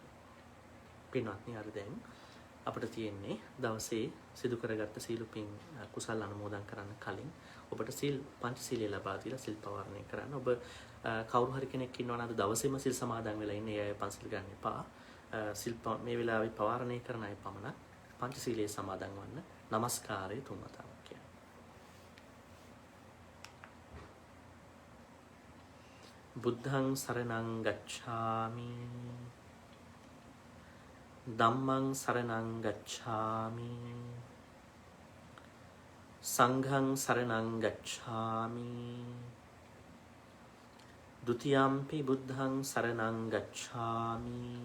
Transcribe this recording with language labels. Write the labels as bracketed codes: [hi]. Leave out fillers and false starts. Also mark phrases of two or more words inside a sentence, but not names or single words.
[si] පින්වත්නි අර දැන් අපිට තියෙන්නේ දවසේ සිදු කරගත්ත සීල පින් කුසල් අනුමෝදන් කරන්න කලින් ඔබට සීල් පංචශීලය ලබා දීලා සිල් පවාරණය කරන්න. ඔබ කවුරු හරි කෙනෙක් ඉන්නවා නම් දවසේම සිල් සමාදන් වෙලා ඉන්නේ. ඒ අය පන්සිල් ගන්න එපා. සිල් මේ වෙලාවේ පවාරණය කරන අය පමණක් පංචශීලයේ සමාදන් වන්න. নমස්කාරය තුන් වතාවක් කියන්න. [pi] බුද්ධං සරණං ගච්ඡාමි ධම්මං සරණං ගච්ඡාමි සංඝං සරණං ගච්ඡාමි ဒ ුතියම්පි බුද්ධං සරණං ගච්ඡාමි